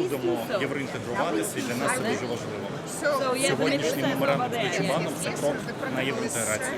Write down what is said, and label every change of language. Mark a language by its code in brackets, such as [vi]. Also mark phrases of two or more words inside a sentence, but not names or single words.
[uk] хочемо євроінтегруватися, і для нас це дуже важливо. [en] So yeah, [uk] Сьогоднішній меморандум з Deutsche [en] yeah. [uk] Bahn – це крок на євроінтеграцію.